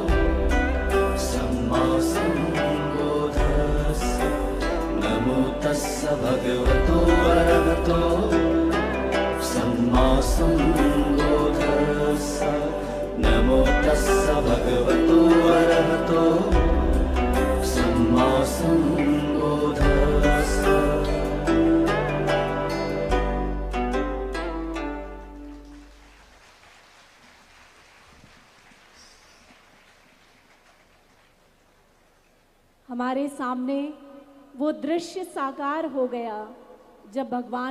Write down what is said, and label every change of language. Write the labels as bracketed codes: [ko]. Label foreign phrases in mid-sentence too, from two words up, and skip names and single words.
[pi] सम्मा सम्बुद्धस्स नमो तस्स भगवतो अरहतो सम्मा सम्बुद्धस्स नमो तस्स भगवतो अरहतो सम्मा सम्बुद्धस्स [hi] हमारे सामने वो दृश्य साकार हो गया जब भगवान